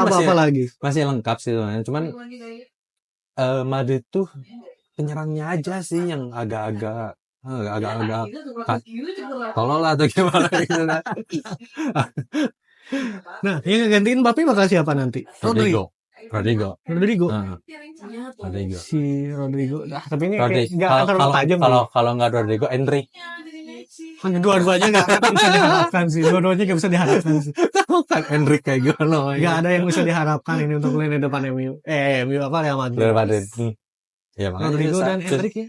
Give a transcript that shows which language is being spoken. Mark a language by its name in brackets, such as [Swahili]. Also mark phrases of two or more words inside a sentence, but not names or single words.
[Indonesian] apa lagi? masih lengkap sih sebenarnya. Cuman Madrid tuh penyerangnya aja sih yang agak-agak tolol lah atau gimana gitu kan. Nah, yang gantiin Mbappe bakal siapa nanti? Rodrigo. Rodrigo. Rodrigo. Si Rodrigo. Tapi ini Rodrigo. nggak akan terlalu tajam. Kalau nggak Rodrigo, Endrick. Dua-duanya nggak bisa diharapkan sih. Dua-duanya nggak bisa diharapkan sih. Kan Endrick kayak gimana? Nggak ada yang bisa diharapkan ini untuk lini depan MU. MU apa Real Madrid. Real Madrid. Ya, Rodrigo dan Endrick ya.